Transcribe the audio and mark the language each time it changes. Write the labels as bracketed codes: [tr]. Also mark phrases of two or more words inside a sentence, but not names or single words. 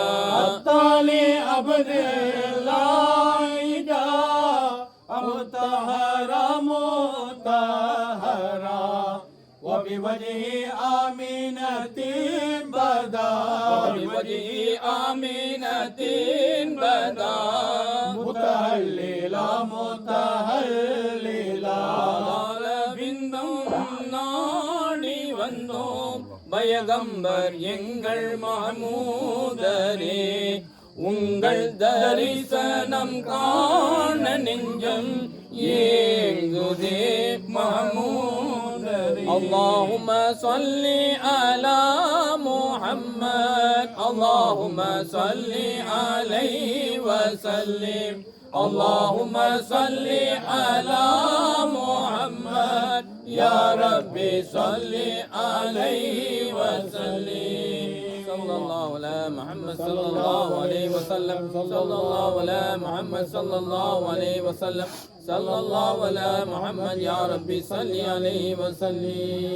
[ar] الطالي عبد الله مطهرا وبوجه آمنة بدا بوجه آمنة بدا متهللا [ta] நாடி வந்தோம் பயகம்பர் எங்கள் மஹமூதரே உங்கள் தரிசனம் காண நெஞ்சம் ஏங்குதே மஹமூதரே [ar] اللهم صل على محمد اللهم صل عليه وسلم اللهم صل على محمد يا ربي صل عليه وسلم صلى الله على محمد صلى الله عليه وسلم صلى الله على محمد صلى الله عليه وسلم صلى الله على محمد يا ربي صل عليه وسلم